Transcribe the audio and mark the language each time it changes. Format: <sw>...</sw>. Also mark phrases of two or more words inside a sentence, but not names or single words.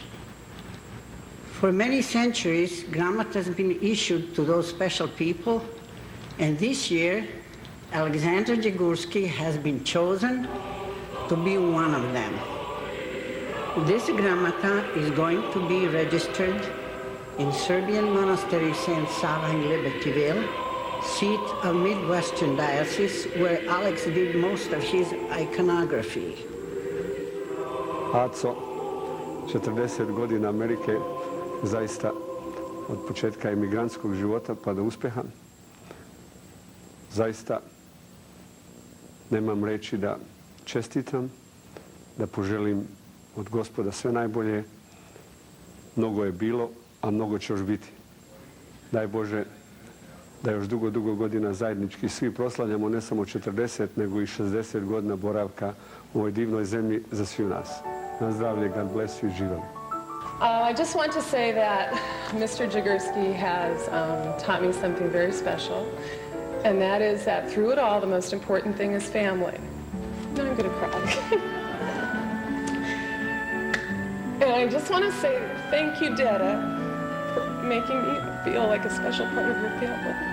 <en>For many centuries, gramata has been issued to those special people, and this year, Alexander Dzigurski has been chosen to be one of them. This gramata is going to be registered in Serbian Monastery St. Sava in Libertyville, seat of Midwestern Diocese, where Alex did most of his iconography.</en> <sr>Aco, 40 godina Amerike, zaista od početka emigrantskog života pa do uspeha. Zaista nemam reći da čestitam, da poželim od Gospoda sve najbolje. Mnogo je bilo, a mnogo će još biti. Daj Bože da još dugo, dugo godina zajednički svi proslavljamo ne samo 40, nego i 60 godina boravka u ovoj divnoj zemlji za svi nas. Na zdravlje,</sr> <en>God bless you, živjeli. I just want to say that Mr. Dzigurski has taught me something very special, and that is that through it all, the most important thing is family. Now I'm going to cry. And I just want to say thank you, Dada, for making me feel like a special part of your family.</en>